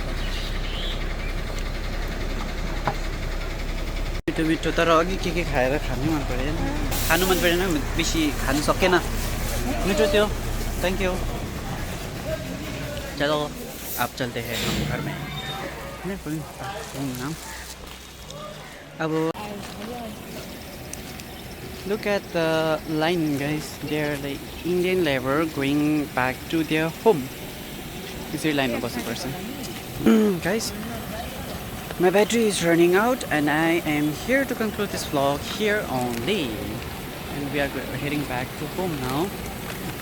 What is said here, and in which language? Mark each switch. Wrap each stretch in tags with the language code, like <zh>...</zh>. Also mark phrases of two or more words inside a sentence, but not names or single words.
<ne>मिठो मिठो तर अघि के खाएर खानु मन परेन खानु मन परेन बेसी खानु सकेन मिठो थियो</ne> <en>thank you</en> <hi>चलो अब चलते हैं हम घर में अब</hi> <en>look at the line guys, they are the Indian labor going back to their home. This is line of person guys, my battery is running out and I am here to conclude this vlog here only, and we are heading back to home now.</en>